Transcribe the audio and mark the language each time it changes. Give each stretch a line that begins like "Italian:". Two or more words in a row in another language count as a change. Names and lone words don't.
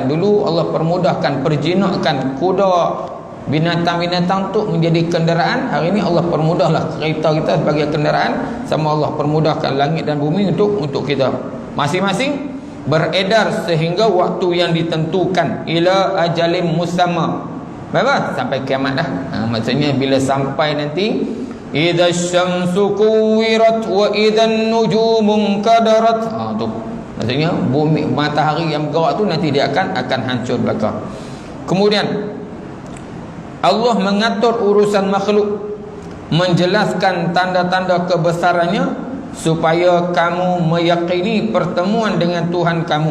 Malay: Dulu Allah permudahkan perjinakkan kuda, binatang-binatang tu menjadi kenderaan. Hari ini Allah permudahlah kereta kita sebagai kenderaan, sama Allah permudahkan langit dan bumi untuk kita. Masing-masing beredar sehingga waktu yang ditentukan,
Arabic: إلى أجل مسمى.
Malay: Baik, sampai kiamat dah. Maksudnya bila sampai nanti,
Arabic: إذا الشمس كورت وإذا النجوم انكدرت.
Malay: Tu maksudnya bumi, matahari yang bergerak tu nanti dia akan hancur belaka. Kemudian Allah mengatur urusan makhluk, menjelaskan tanda-tanda kebesarannya supaya kamu meyakini pertemuan dengan Tuhan kamu.